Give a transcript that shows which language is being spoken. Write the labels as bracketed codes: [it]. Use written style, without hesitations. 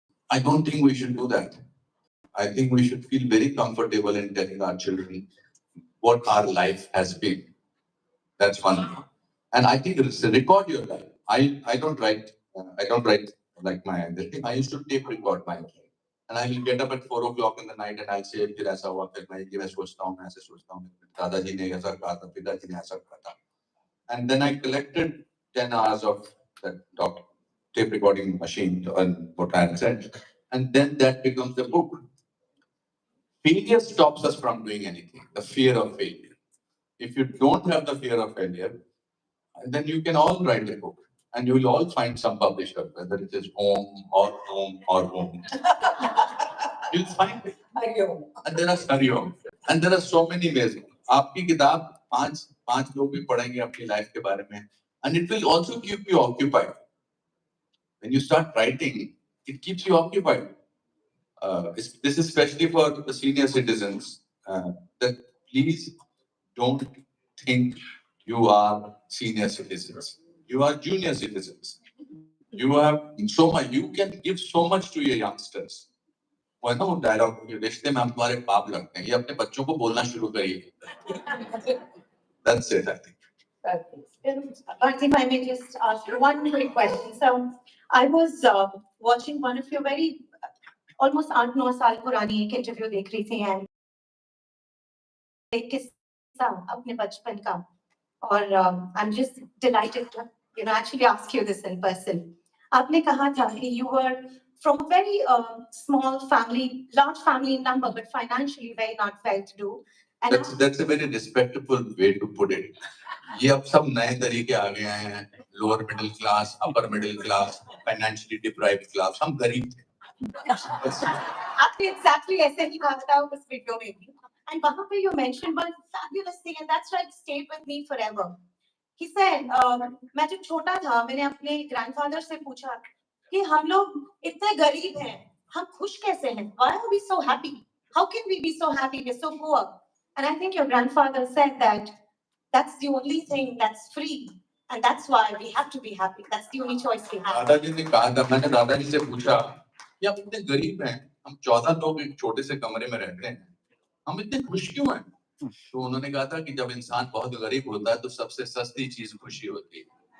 [en] I don't think we should do that. I think we should feel very comfortable in telling our children what our life has been. That's one thing. And I think it's record your life. I don't write. I don't write like my. I used to tape record my life. And I will get up at 4 o'clock in the night and I'll say, [hi] फिर ऐसा हुआ, फिर मैं सोचता हूँ, मैं ऐसे सोचता हूँ, दादाजी ने ऐसा कहा था, पिताजी ने ऐसा कहा था. [en] And then I collected 10 hours of that tape recording machine and what I had said. And then that becomes the book. Failure stops us from doing anything, the fear of failure. If you don't have the fear of failure, then you can all write a book and you will all find some publisher, whether it is home or home or home. You'll find it. And there are Hariom. And there are so many ways. [hi] आपकी किताब पांच लोग भी पढ़ेंगे अपनी life के बारे में. [en] And it will also keep you occupied. When you start writing, it keeps you occupied. This is especially for the senior citizens. That please don't think you are senior citizens. You are junior citizens. You have so much. You can give so much to your youngsters. [hi] वो है ना वो dialogue रिश्ते में हम तुम्हारे बाप लगते हैं ये अपने बच्चों को बोलना शुरू करिए. [en] That's it, I think. But if I may just ask one quick question. So I was watching one of your very almost 8-9 [hi] साल पुरानी एक इंटरव्यू देख रही थी [en] and [hi] एक किस्सा अपने बचपन का [en] और I'm just delighted to actually ask you this in person. [hi] आपने कहा था कि [en] you were from a very small family, large family in number, but financially very not well to do. And that's a very respectable way to put it. [hi] ये अब सब नए तरीके आ गए हैं. [en] Lower middle class, upper middle class, financially deprived class. [hi] हम गरीब थे. आपने exactly ऐसे ही कहा था उस वीडियो में भी. [en] And [hi] वहाँ पे [en] you mentioned one fabulous thing, and that's like stayed with me forever. He said, [hi] मैं जब छोटा था, मैंने अपने grandfather से पूछा कि हम लोग इतने गरीब हैं, हम खुश कैसे हैं? [en] Why are we so happy? How can we be so happy? We're so poor. And I think your grandfather said that that's the only thing that's free, and that's why we have to be happy. That's the only choice we have. [hi] दादाजी ने कहा था, मैंने दादाजी से पूछा कि आप इतने गरीब हैं, हम 14 लोग एक छोटे से कमरे में रहते हैं, हम इतने खुश क्यों हैं? तो उन्होंने कहा था कि जब इंसान बहुत गरीब होता है तो सबसे सस्ती चीज खुशी होती है.